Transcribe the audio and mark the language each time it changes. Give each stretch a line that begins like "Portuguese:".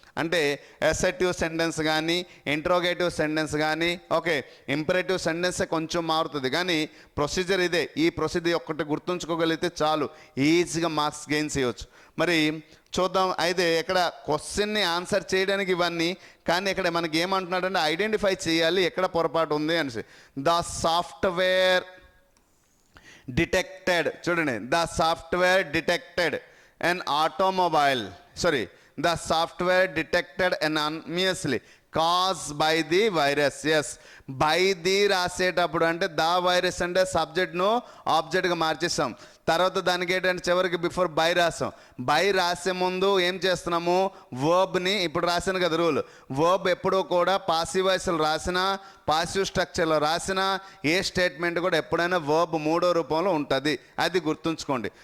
Telugu: అంటే assertive sentence కానీ, interrogative sentence కానీ, ఓకే ఇంపరేటివ్ సెంటెన్స్ కొంచెం మారుతుంది, కానీ ప్రొసీజర్ ఇదే. ఈ ప్రొసీజర్ ఒక్కటి గుర్తుంచుకోగలిగితే చాలు, ఈజీగా మార్క్స్ గెయిన్ చేయవచ్చు. మరి చూద్దాం. అయితే ఇక్కడ క్వశ్చన్ని ఆన్సర్ చేయడానికి ఇవన్నీ, కానీ ఇక్కడ మనకి ఏమంటున్నాడంటే ఐడెంటిఫై చేయాలి ఎక్కడ పొరపాటు ఉంది అనేసి.
English: The software detected, చూడండి, the software detected an automobile, sorry, the software detected anonymously caused by the virus.
Telugu: Yes, by the రాసేటప్పుడు అంటే ద వైరస్ అంటే సబ్జెక్ట్ను ఆబ్జెక్ట్గా మార్చేస్తాం. తర్వాత దానికి ఏంటంటే చివరికి బిఫోర్ బై రాసాం. బై రాసే ముందు ఏం చేస్తున్నాము, వర్బ్ని ఇప్పుడు రాసాను కదా రూల్, వర్బ్ ఎప్పుడూ కూడా పాసివ్ వాయిస్లో రాసినా, పాసివ్ స్ట్రక్చర్లో రాసినా, ఏ స్టేట్మెంట్ కూడా ఎప్పుడైనా వర్బ్ 3వ రూపంలో ఉంటుంది, అది గుర్తుంచుకోండి.